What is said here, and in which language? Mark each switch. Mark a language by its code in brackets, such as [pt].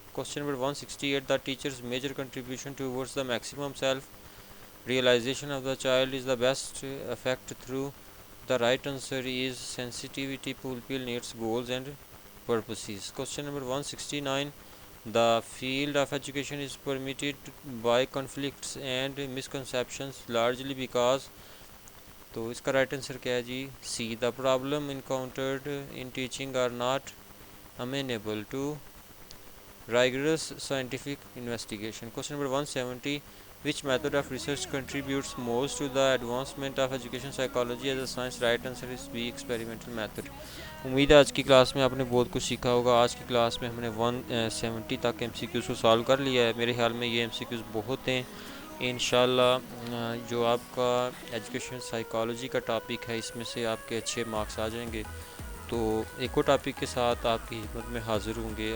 [en] Question number 168. The teacher's major contribution towards the maximum self realization of the child is the best effect through. The right answer is sensitivity fulfill needs, goals and purposes. Question number 169. The field of education is permitted by conflicts and misconceptions largely because. [ur] تو اس کا right answer کیا ہے جی [en] C. The problem encountered in teaching are not amenable to rigorous scientific investigation. Question number 170. Which method of research contributes most to the advancement of education psychology as a science? Right answer is B, experimental method. [ur] امید ہے آج کی class میں آپ نے بہت کچھ سیکھا ہوگا. آج کی کلاس میں ہم نے 170 تک ایم سی کیوز کو سالو کر لیا ہے. میرے خیال میں یہ ایم سی کیوز بہت ہیں. انشاءاللہ جو آپ کا ایجوکیشن سائیکالوجی کا ٹاپک ہے اس میں سے آپ کے اچھے مارکس آ جائیں گے. تو ایک اور ٹاپک کے ساتھ آپ کی خدمت میں حاضر ہوں گے.